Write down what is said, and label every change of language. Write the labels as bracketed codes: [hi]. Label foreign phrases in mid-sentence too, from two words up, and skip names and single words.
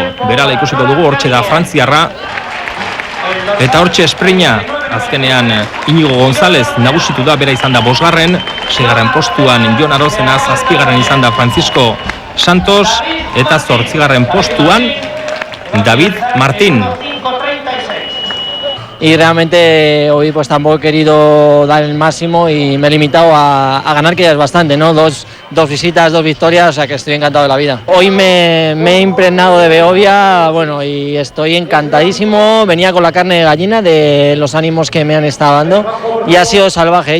[eu] Berala ikusiko dugu, hortxe da frantziarra, eta hortxe esprina, azkenean Inigo González nagusitu da, bera izan da 5. 6. postuan Jon Arozena, 7. izan da Francisco Santos, eta 8. postuan David Martin. [es] y realmente hoy pues tampoco he querido dar el máximo y me he limitado a ganar, que ya es bastante, ¿no? Dos visitas, 2 victorias, o sea que estoy encantado de la vida. Hoy me he impregnado de Beovia, bueno, y estoy encantadísimo, venía con la carne de gallina de los ánimos que me han estado dando y ha sido salvaje, ¿eh?